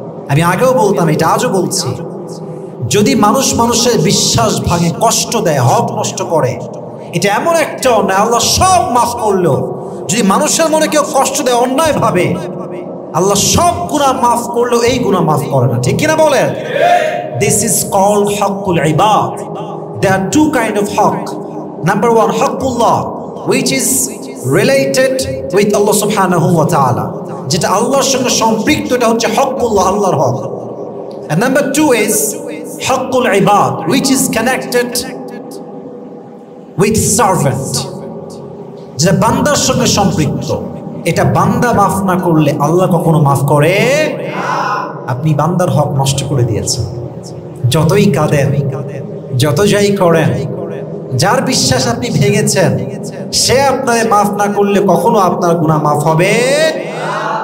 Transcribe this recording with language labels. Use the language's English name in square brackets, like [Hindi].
[Bangla] আমি আগেও বলতাম, এটা আজও বলছি, যদি মানুষের বিশ্বাস ভাঙে, কষ্ট দেয়, হক নষ্ট করে, এটা এমন একটা অন্যায়, আল্লাহ সব মাফ করলেও যদি মানুষের মনে কেউ কষ্ট দেয় অন্যায় ভাবে, আল্লাহ সব গুনাহ মাফ করলেও এই গুনাহ মাফ করে না, ঠিক কিনা বলেন? [English] This is called হকুল ইবাদ। There are two kind of haq. Number one, haqqullah, which is related with Allah subhanahu wa ta'ala. [Bangla] যেটা আল্লাহর সঙ্গে সম্পৃক্ত, এটা হচ্ছে haqqullah, আল্লাহর হক। [English] And number two is haqqul ibad, which is connected with servant, [Bangla] যেটা বান্দার সঙ্গে সম্পৃক্ত। এটা বান্দা মাফ না করলে আল্লাহ কখনো মাফ করে না। আপনি বান্দার হক নষ্ট করে দিয়েছেন, যতই কাঁদেন, যত যাই করেন, যার বিশ্বাস আপনি ভেঙেছেন, সে আপনাকে মাফ না করলে কখনো আপনার গুনাহ মাফ হবে না।